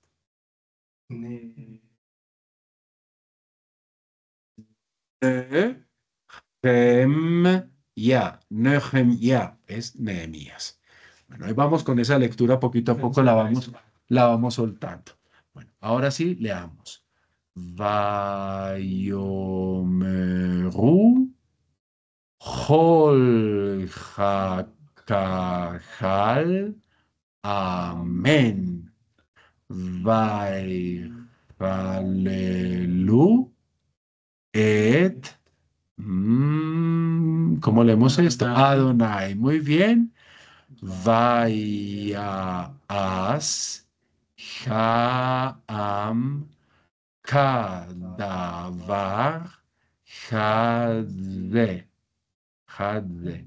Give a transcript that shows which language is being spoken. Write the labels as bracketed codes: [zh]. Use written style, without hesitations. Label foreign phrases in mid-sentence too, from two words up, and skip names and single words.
[es] Nehemia. Nehemia es Nehemías. Bueno, ahí vamos con esa lectura poquito a poco, la vamos soltando. Bueno, ahora sí, leamos. [he] ויאמרו כל הקהל. [es] Amén. [he] ויהללו את [es] ¿Cómo leemos esto? Adonai. Adonai. Muy bien. [he] ויעש העם כדבר הזה. [es] Hadde.